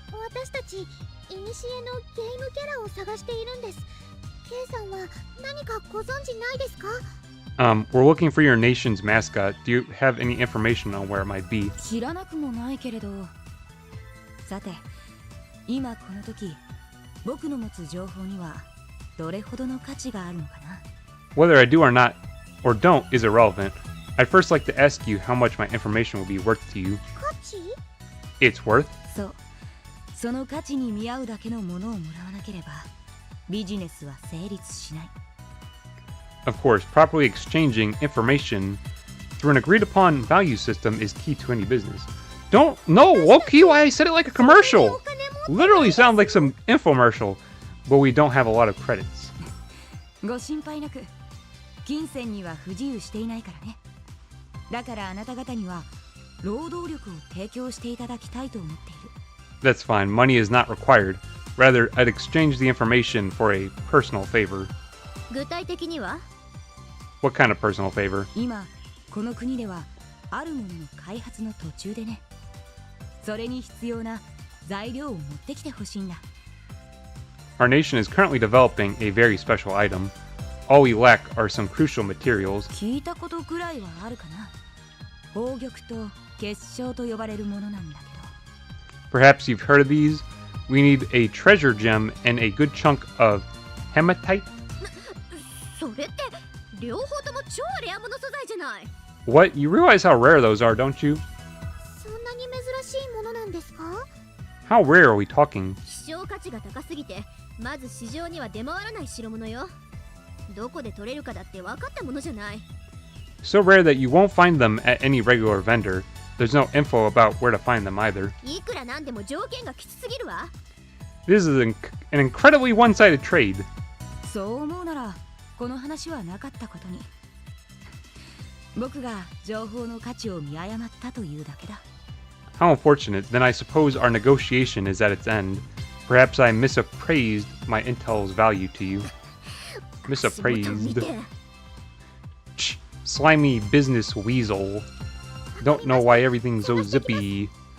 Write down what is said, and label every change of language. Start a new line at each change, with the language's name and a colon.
Japanese: 私たちイニシエのゲームキャラを探しているんです。 Kさんは何かご存知ないですか？
English: We're looking for your nation's mascot. Do you have any information on where it might be?
Japanese: 知らなくもないけれど。さて、今この時、僕の持つ情報にはどれほどの価値があるのかな？
English: Whether I do or not, or don't, is irrelevant. I'd first like to ask you how much my information will be worth to you.
Japanese: 価値？
English: It's worth?
Japanese: そう。その価値に見合うだけのものをもらわなければ、ビジネスは成立しない。
English: Of course, properly exchanging information through an agreed upon value system is key to any business. Don't, no, low-key, why I said it like a commercial. Literally sounds like some infomercial, but we don't have a lot of credits.
Japanese: ご心配なく、金銭には不自由していないからね。だからあなた方には労働力を提供していただきたいと思っている。
English: That's fine, money is not required. Rather, I'd exchange the information for a personal favor.
Japanese: 具体的には？
English: What kind of personal favor?
Japanese: 今この国ではあるものの開発の途中でね。それに必要な材料を持ってきてほしいんだ。
English: Our nation is currently developing a very special item. All we lack are some crucial materials.
Japanese: 聞いたことくらいはあるかな。宝玉と結晶と呼ばれるものなんだけど。
English: Perhaps you've heard of these. We need a treasure gem and a good chunk of hematite.
Japanese: それって両方とも超レアもの素材じゃない。
English: What? You realize how rare those are, don't you?
Japanese: そんなに珍しいものなんですか？
English: How rare are we talking?
Japanese: 希少価値が高すぎて、まず市場には出回らない代物よ。どこで取れるかだって分かったものじゃない。
English: So rare that you won't find them at any regular vendor. There's no info about where to find them either.
Japanese: いくらなんでも条件がきつすぎるわ。
English: This is an incredibly one-sided trade.
Japanese: そう思うなら、この話はなかったことに。僕が情報の価値を見誤ったというだけだ。
English: How unfortunate. Then I suppose our negotiation is at its end. Perhaps I misappraised my intel's value to you. Misappraised. Slimy business weasel. Don't know why everything's so zippy.